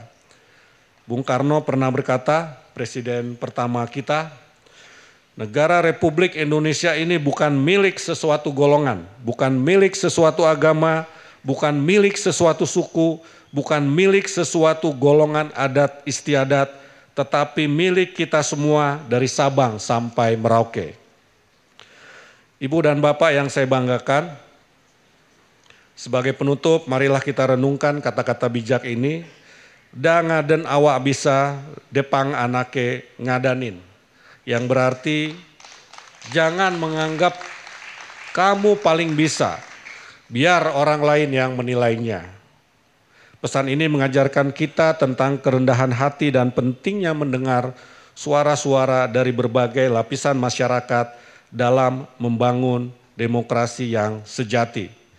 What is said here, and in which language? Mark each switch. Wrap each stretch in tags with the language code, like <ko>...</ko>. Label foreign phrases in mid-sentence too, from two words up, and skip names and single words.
<id>Bung Karno pernah berkata, Presiden pertama kita, negara Republik Indonesia ini bukan milik sesuatu golongan, bukan milik sesuatu agama, bukan milik sesuatu suku, bukan milik sesuatu golongan adat istiadat, tetapi milik kita semua dari Sabang sampai Merauke. Ibu dan Bapak yang saya banggakan, sebagai penutup marilah kita renungkan kata-kata bijak ini.</id> <ban>Da ngaden awak bisa, depang anake ngadanin.</ban> <id>Yang berarti jangan menganggap kamu paling bisa, biar orang lain yang menilainya. Pesan ini mengajarkan kita tentang kerendahan hati dan pentingnya mendengar suara-suara dari berbagai lapisan masyarakat dalam membangun demokrasi yang sejati.</id>